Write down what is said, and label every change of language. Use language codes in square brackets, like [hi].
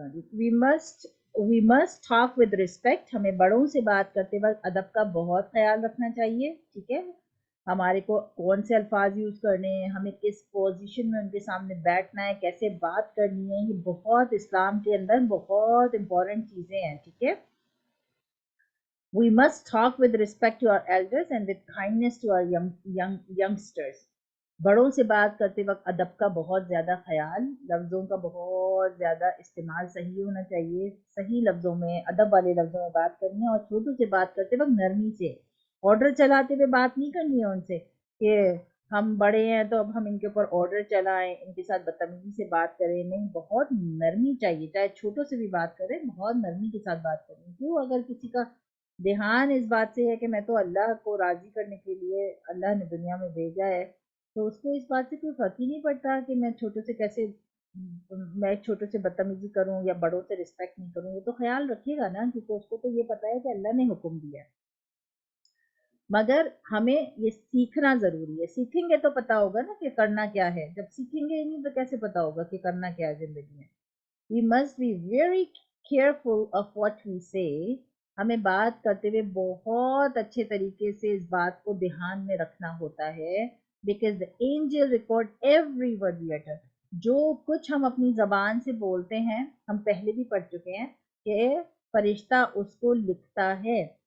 [en] we must talk with respect, [hi] हमें बड़ों से बात करते वक्त अदब का बहुत ख्याल रखना चाहिए, ठीक है। हमारे को कौन से अल्फाज यूज करने हैं, हमें किस पोजीशन में उनके सामने बैठना है, कैसे बात करनी है, ये बहुत इस्लाम के अंदर बहुत इंपॉर्टेंट चीजें हैं, ठीक है। [en] We must talk with respect to our elders and with kindness to our youngsters. [hi] बड़ों से बात करते वक्त अदब का बहुत ज़्यादा ख्याल, लफ्ज़ों का बहुत ज़्यादा इस्तेमाल सही होना चाहिए, सही लफ्ज़ों में, अदब वाले लफ्ज़ों में बात करनी है। और छोटों से बात करते वक्त नरमी से, ऑर्डर चलाते हुए बात नहीं करनी है उनसे कि हम बड़े हैं तो अब हम इनके ऊपर ऑर्डर चलाएं, इनके साथ बदतमीजी से बात करें, नहीं, बहुत नरमी चाहिए। चाहे छोटों से भी बात करें, बहुत नरमी के साथ बात करें। क्यों, अगर किसी का ध्यान इस बात से है कि मैं तो अल्लाह को राजी करने के लिए अल्लाह ने दुनिया में भेजा है, तो उसको इस बात से कोई फर्क ही नहीं पड़ता कि मैं छोटों से कैसे, मैं छोटों से बदतमीजी करूं या बड़ों से रिस्पेक्ट नहीं करूं, वो तो ख्याल रखेगा ना, क्योंकि उसको तो ये पता है कि अल्लाह ने हुक्म दिया है। मगर हमें ये सीखना जरूरी है, सीखेंगे तो पता होगा ना कि करना क्या है, जब सीखेंगे ही नहीं तो कैसे पता होगा कि करना क्या है जिंदगी में। [en] We must be very careful of what we say. [hi] हमें बात करते हुए बहुत अच्छे तरीके से इस बात को ध्यान में रखना होता है, [en] because the angel record every word we utter. [hi] जो कुछ हम अपनी जबान से बोलते हैं, हम पहले भी पढ़ चुके हैं कि फरिश्ता उसको लिखता है।